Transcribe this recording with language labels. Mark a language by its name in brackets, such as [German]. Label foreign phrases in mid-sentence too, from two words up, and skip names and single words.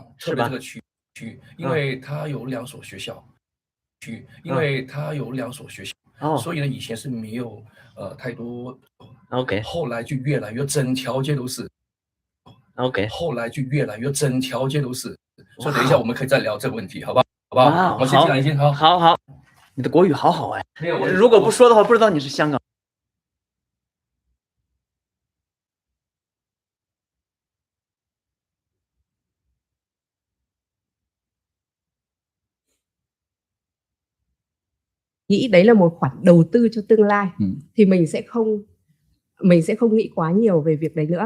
[Chinese] 特别这个区，因为它有2所学校，所以呢，以前是没有太多。 OK。后来就越来越整条街都是。 OK。后来就越来越整条街都是。所以等一下我们可以再聊这个问题，好吧？好吧。我先讲一下，好。你的国语好好哎。如果不说的话，不知道你是香港。 [Vietnamese] nghĩ đấy là một khoản đầu tư cho tương lai thì mình sẽ không nghĩ quá nhiều về việc đấy nữa.